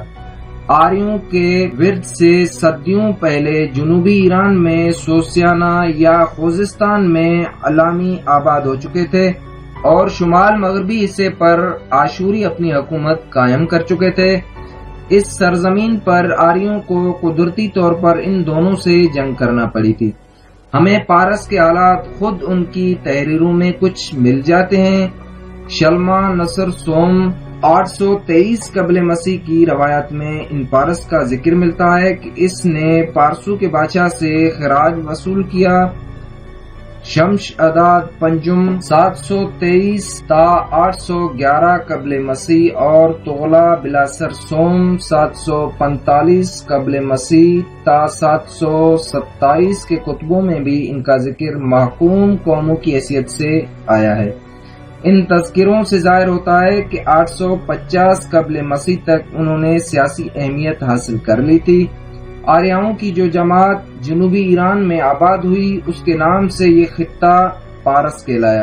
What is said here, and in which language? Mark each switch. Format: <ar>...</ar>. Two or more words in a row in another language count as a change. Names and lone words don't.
<ur>آریوں کے ورد سے صدیوں پہلے جنوبی ایران میں سوسیانا یا خوزستان میں علامی آباد ہو چکے تھے اور شمال مغربی حصے پر آشوری اپنی حکومت قائم کر چکے تھے۔ اس سرزمین پر آریوں کو قدرتی طور پر ان دونوں سے جنگ کرنا پڑی تھی۔ ہمیں پارس کے حالات خود ان کی تحریروں میں کچھ مل جاتے ہیں۔ شلما نصر سوم 823 قبل مسیح کی روایت میں ان پارس کا ذکر ملتا ہے کہ اس نے پارسو کے بادشاہ سے خراج وصول کیا۔ شمش اداد پنجم 723 تا 811 قبل مسیح اور تغلا بلاسر سوم 745 قبل مسیح تا 727 کے کتبوں میں بھی ان کا ذکر محکوم قوموں کی حیثیت سے آیا ہے۔ ان تذکروں سے ظاہر ہوتا ہے کہ 850 قبل مسیح تک انہوں نے سیاسی اہمیت حاصل کر لی تھی۔ آریاؤں کی جو جماعت جنوبی ایران میں آباد ہوئی اس کے نام سے یہ خطہ پارس کہلایا۔</ur>